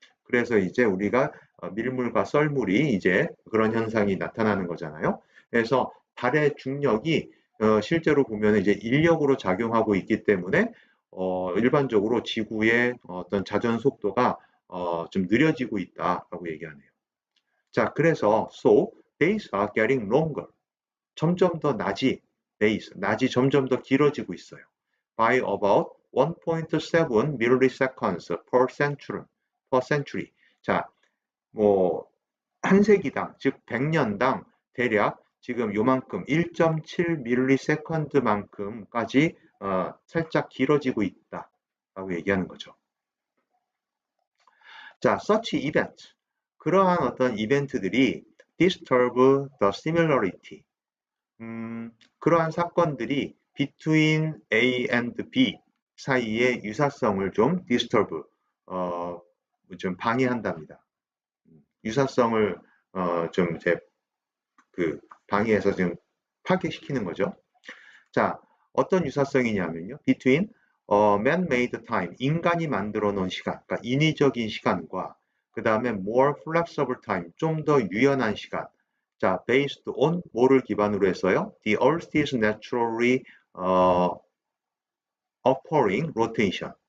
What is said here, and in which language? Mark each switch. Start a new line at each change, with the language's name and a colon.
Korean: 그래서 이제 우리가 밀물과 썰물이 이제 그런 현상이 나타나는 거잖아요. 그래서 달의 중력이 실제로 보면 이제 인력으로 작용하고 있기 때문에 일반적으로 지구의 어떤 자전 속도가 좀 느려지고 있다라고 얘기하네요. 자, 그래서
English: so days are getting longer.
Korean: 점점 더 낮이 점점 더 길어지고 있어요.
English: By about 1.7 milliseconds per century.
Korean: 자, 뭐 한 세기당, 즉 100년당 대략 지금 요만큼 1.7ms만큼까지 살짝 길어지고 있다라고 얘기하는 거죠.
English: 자, such event.
Korean: 그러한 어떤 이벤트들이
English: disturb the similarity.
Korean: 그러한 사건들이
English: between A and B
Korean: 사이의 유사성을 좀 disturb, 좀 방해한답니다. 유사성을 좀 이제 방해해서 좀 파괴시키는 거죠. 자, 어떤 유사성이냐면요.
English: between man-made time,
Korean: 인간이 만들어 놓은 시간, 그러니까 인위적인 시간과 그 다음에
English: more flexible time,
Korean: 좀 더 유연한 시간. 자,
English: based on
Korean: 뭐를 기반으로 했어요?
English: The Earth is naturally occurring rotation.